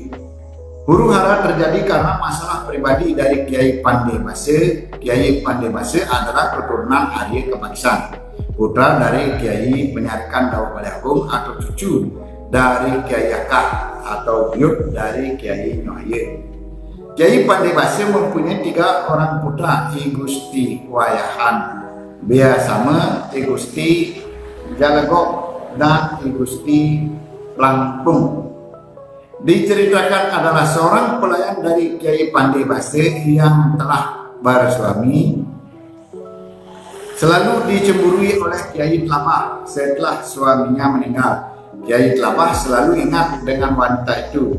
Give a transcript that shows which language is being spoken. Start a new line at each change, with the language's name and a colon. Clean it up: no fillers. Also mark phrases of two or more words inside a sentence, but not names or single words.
Indonesian: Huru hara terjadi karena masalah pribadi dari Kiai Pandai Base. Kiai Pandai Base adalah keturunan Arya Kebangsan, putra dari Kiai Penyarikan Dawa Balai Agung atau cucu dari Kiai Yakah atau buyut dari Kiai Nohaye. Kiai Pandai Base mempunyai 3 orang putra, I Gusti Wayahan Biasama, I Gusti Jalegok, dan I Gusti Lampung. Diceritakan adalah seorang pelayan dari Kiai Pandai Base yang telah bersuami selalu dicemburui oleh Kiai Tlabah setelah suaminya meninggal. Kiai Tlabah selalu ingat dengan wanita itu.